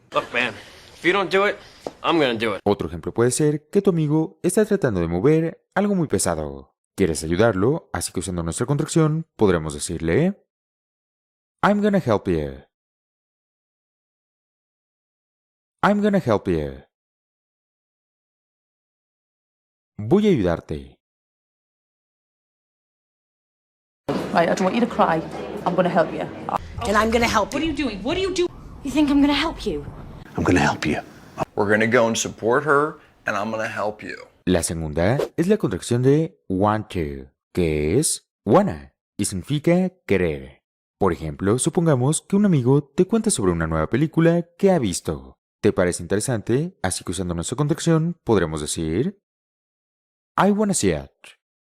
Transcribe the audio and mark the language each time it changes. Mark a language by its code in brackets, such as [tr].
[en] Look, man, if you don't do it, I'm gonna do it. [es] Otro ejemplo puede ser que tu amigo está tratando de mover algo muy pesado. Quieres ayudarlo, así que usando nuestra contracción podremos decirle [en] I'm gonna help you. I'm gonna help you. [es] Voy a ayudarte. [en] Right, I don't want you to cry. I'm going to help you. And I'm gonna help What are you. you doing? What are you doing? You think I'm going to help you? I'm gonna help you. We're gonna go and support her, and I'm gonna help you. [es] La segunda es la contracción de want to, que es wanna y significa querer. Por ejemplo, supongamos que un amigo te cuenta sobre una nueva película que ha visto. ¿Te parece interesante? Así que usando nuestra contracción podremos decir [en] I wanna see it.